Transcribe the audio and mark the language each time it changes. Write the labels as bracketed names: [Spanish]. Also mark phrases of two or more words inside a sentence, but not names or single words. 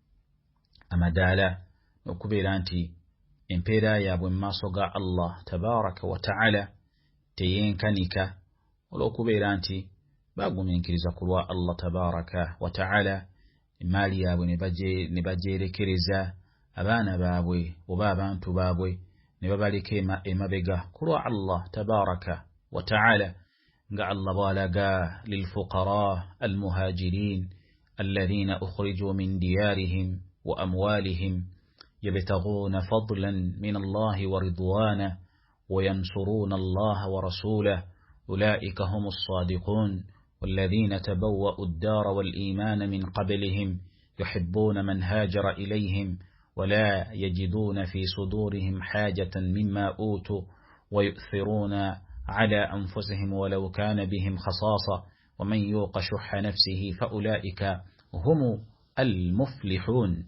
[Ganda] amadaala okubeera nti empeera yaabwe mu maaso ga Allah [Arabic] تبارك وتعالى [Ganda] teyenkanika olw'okubeera nti bagumiikiriza ku lwa Allah [Arabic] تبارك وتعالى [Ganda] emaali yaabwe ne bagyerekereza abaana baabwe oba abantu baabwe ne babaleka emabega ku lwa Allah [Arabic] تبارك وتعالى [Ganda] nga Allah bw'alaga [Arabic] للفقراء المهاجرين الذين أخرجوا من ديارهم وأموالهم يبتغون فضلا من الله ورضوانه وينصرون الله ورسوله أولئك هم الصادقون والذين تبوأوا الدار والإيمان من قبلهم يحبون من هاجر إليهم ولا يجدون في صدورهم حاجة مما أوتوا ويؤثرون على أنفسهم ولو كان بهم خصاصة ومن يوق شح نفسه فأولئك هم المفلحون.